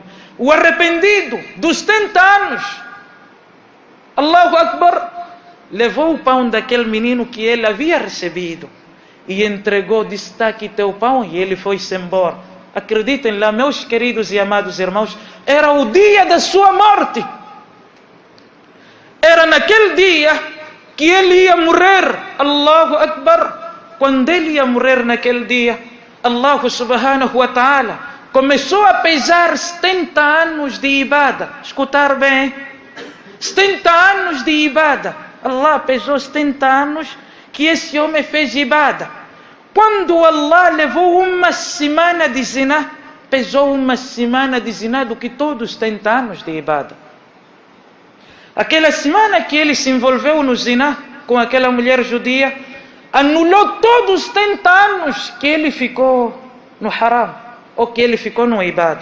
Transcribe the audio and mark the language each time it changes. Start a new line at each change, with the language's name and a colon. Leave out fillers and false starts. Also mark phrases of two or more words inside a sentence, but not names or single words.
Portuguese: O arrependido dos 70 anos,
Arabic: الله أكبر,
Portuguese: levou o pão daquele menino que ele havia recebido e entregou, disse: está aqui teu pão, e ele foi-se embora. Acreditem lá, meus queridos e amados irmãos, era o dia da sua morte. Era naquele dia que ele ia morrer.
Arabic: الله أكبر.
Portuguese: Quando ele ia morrer naquele dia, Allah
Arabic: سبحانه وتعالى
Portuguese: começou a pesar 70 anos de ibada. Escutar bem? 70 anos de ibada. Allah pesou 70 anos que esse homem fez ibada. Quando Allah levou uma semana de zina, pesou uma semana de zina do que todos os 70 anos de ibada. Aquela semana que ele se envolveu no zina com aquela mulher judia, anulou todos os 70 anos que ele ficou no haram, ou que ele ficou no ibada.